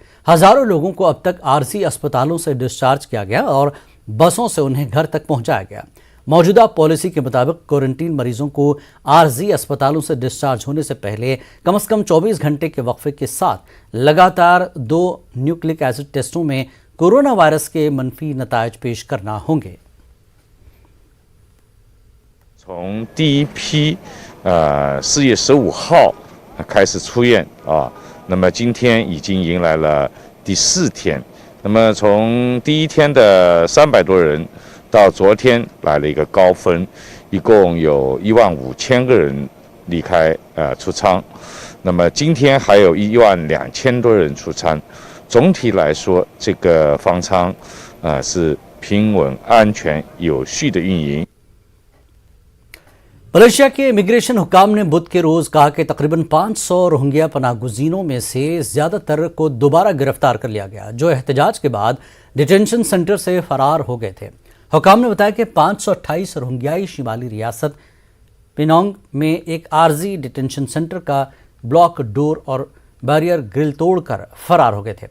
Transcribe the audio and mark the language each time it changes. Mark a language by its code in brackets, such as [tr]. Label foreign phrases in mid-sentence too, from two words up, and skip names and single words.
[ur] ہزاروں لوگوں کو اب تک عارضی اسپتالوں سے ڈسچارج کیا گیا اور بسوں سے انہیں گھر تک پہنچایا گیا. موجودہ پالیسی کے مطابق قرنطینہ مریضوں کو عارضی اسپتالوں سے ڈسچارج ہونے سے پہلے کم سے کم 24 گھنٹے کے وقفے کے ساتھ لگاتار 2 [en] nucleic acid tests [ur] میں کورونا وائرس کے منفی نتائج پیش کرنا ہوں گے. [zh] 从第一批4月15号开始出院啊，那么今天已经迎来了第4天。那么从第一天的300多人到昨天来了一个高峰，一共有15000个人离开出舱。那么今天还有12000多人出舱。总体来说，这个方舱是平稳、安全、有序的运营。 [ur] ملائیشیا کے امیگریشن حکام نے بدھ کے روز کہا کہ تقریباً 500 روہنگیا پناہ گزینوں میں سے زیادہ تر کو دوبارہ گرفتار کر لیا گیا، جو احتجاج کے بعد [en] detention center [ur] سے فرار ہو گئے تھے. حکام نے بتایا کہ 528 روہنگیائی شمالی ریاست پنونگ میں ایک عارضی [en] detention center [ur] کا [en] block door [ur] اور [en] barrier grill [ur] توڑ کر فرار ہو گئے تھے.